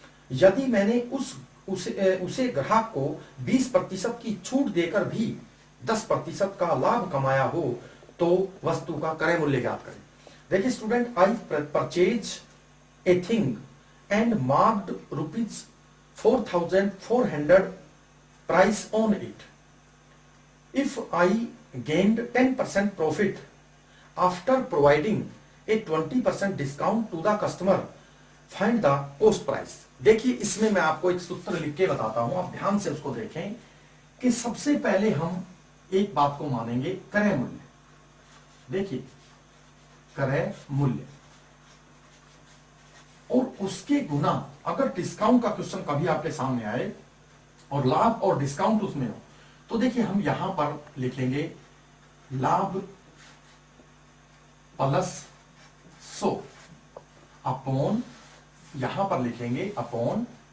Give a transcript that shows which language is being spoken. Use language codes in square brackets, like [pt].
[hi] यदि मैंने उसे ग्राहक को 20% की छूट देकर भी 10% का लाभ कमाया हो तो वस्तु का क्रय मूल्य ज्ञात करें। देखिए student, [en] I purchase a thing and marked ₹4,400 price on it. If I gained 10% profit after providing a 20% discount to the customer, find the cost price. [hi] देखिए इसमें मैं आपको एक सूत्र लिख के बताता हूं, आप ध्यान से उसको देखें कि सबसे पहले हम एक बात को मानेंगे, क्रय मूल्य। देखिए क्रय मूल्य और उसके गुना, अगर डिस्काउंट का क्वेश्चन कभी आपके सामने आए और लाभ और डिस्काउंट उसमें हो, तो देखिए हम यहां पर लिख लेंगे लाभ प्लस 100 अपॉन, यहां पर लिखेंगे अपॉन